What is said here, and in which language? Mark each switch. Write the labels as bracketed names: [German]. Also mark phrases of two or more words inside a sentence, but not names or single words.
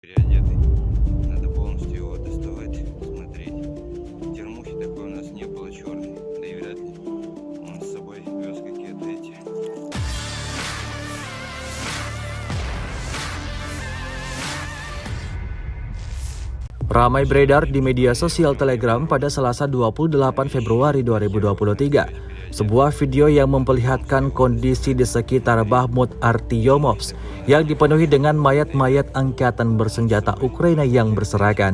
[Russian] Переодетый. Надо полностью его доставать, смотреть. Термухи такой у нас не было черный, да и вряд ли. Он с собой вез какие-то эти. [Indonesian] Ramai beredar di media sosial Telegram pada Selasa 28 Februari 2023. Sebuah video yang memperlihatkan kondisi di sekitar Bakhmut Artyomovsk yang dipenuhi dengan mayat-mayat angkatan bersenjata Ukraina yang berserakan.